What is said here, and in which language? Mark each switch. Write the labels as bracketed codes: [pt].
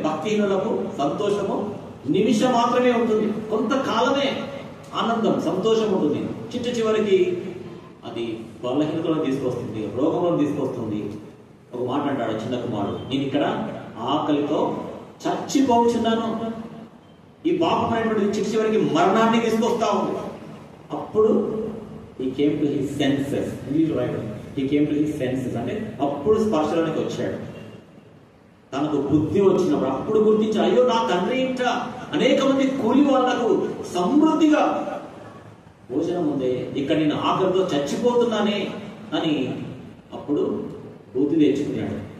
[te] భక్తిహీనులకు సంతోషము నిమిషం మాత్రమే ఉంటుంది, కొంతకాలమే ఆనందం, సంతోషం ఉంటుంది. చివరికి అది బలహీనతలో తీసుకొస్తుంది, రోగంలో తీసుకొస్తుంది. ఒక మాట అంటాడు చిన్న కుమారుడు, నేను ఇక్కడ ఆకలితో చచ్చిపోతున్నాను. ఈ పాపం అనేటువంటి చివరికి మరణాన్ని తీసుకొస్తా ఉంది. అప్పుడు [en] he came to his senses. He came to his senses [te] అంటే అప్పుడు స్పర్శలోనికి వచ్చాడు. తనకు బుద్ధి వచ్చినప్పుడు అప్పుడు గుర్తించి, అయ్యో నా తండ్రి ఇంట అనేక మంది కూలి వాళ్లకు సమృద్ధిగా భోజనం ఉంది, ఇక్కడ నేను ఆకలితో చచ్చిపోతున్నానే అని అప్పుడు బుద్ధి తెచ్చుకున్నాడు.